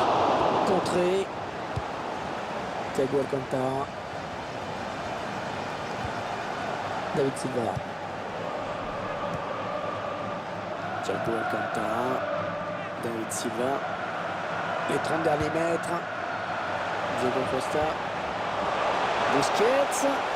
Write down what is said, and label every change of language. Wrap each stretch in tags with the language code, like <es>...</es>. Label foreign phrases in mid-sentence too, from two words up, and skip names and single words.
<fr>Contré. Thiago Alcantara. David Silva. Thiago Alcantara. David Silva. Les 30 derniers mètres. Diego Costa. Busquets.</fr>